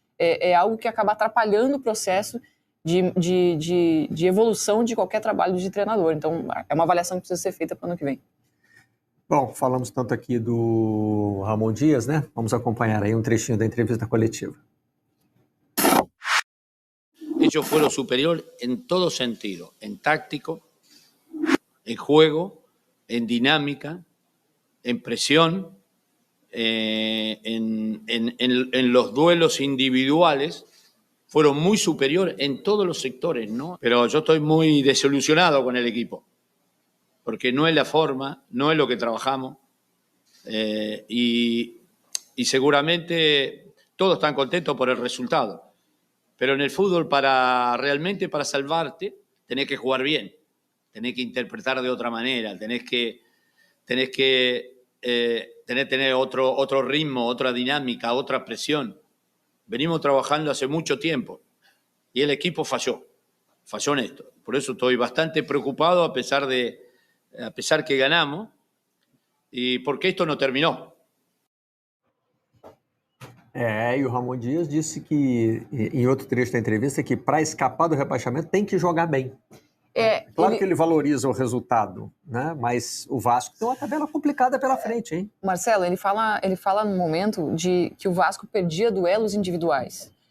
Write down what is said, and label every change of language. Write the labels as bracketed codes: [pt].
[pt] é algo que acaba atrapalhando o processo de evolução de qualquer trabalho de treinador. Então, é uma avaliação que precisa ser feita para o ano que vem. Bom, falamos tanto aqui do Ramon Dias, né? Vamos acompanhar aí um trechinho da entrevista coletiva. [es] Ellos fueron superior en todo sentido, en táctico, en juego, en dinámica, en presión, en los duelos individuales. Fueron muy superior en todos los sectores, ¿no? Pero yo estoy muy desilusionado con el equipo, porque no es la forma, no es lo que trabajamos, y seguramente todos están contentos por el resultado. Pero en el fútbol, realmente para salvarte, tenés que jugar bien, tenés que interpretar de otra manera, tenés que tener otro ritmo, otra dinámica, otra presión. Venimos trabajando hace mucho tiempo y el equipo falló en esto. Por eso estoy bastante preocupado a pesar que ganamos, y porque esto no terminó. [pt] E o Ramon Dias disse que, em outro trecho da entrevista, que para escapar do rebaixamento tem que jogar bem. Claro que ele valoriza o resultado, né? Mas o Vasco tem uma tabela complicada pela frente, hein? Marcelo, ele fala no momento de que o Vasco perdia duelos individuais.